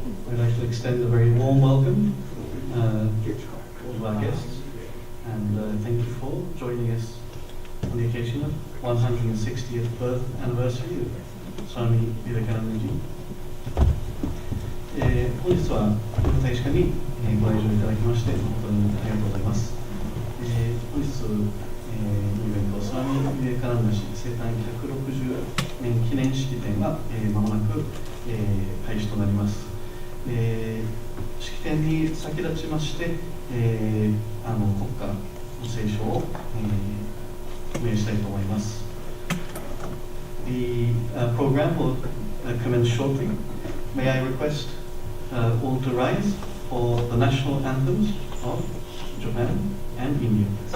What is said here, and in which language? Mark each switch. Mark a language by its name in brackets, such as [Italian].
[English] I'd like to extend a very warm welcome to all of our guests and thank you for joining us on the occasion of 160th birth anniversary of Swami Vivekananda ji. [Japanese] 本日は日本大使館にご来場いただきまして本当にありがとうございます。本日のイベントスワミ・ビベカナンダ氏生誕160年記念式典が間もなく開始となります。式典に先立ちまして国歌の斉唱をお願いしたいと思います。 [English] The program will commence shortly. May I request all to rise for the national anthems of Japan and India.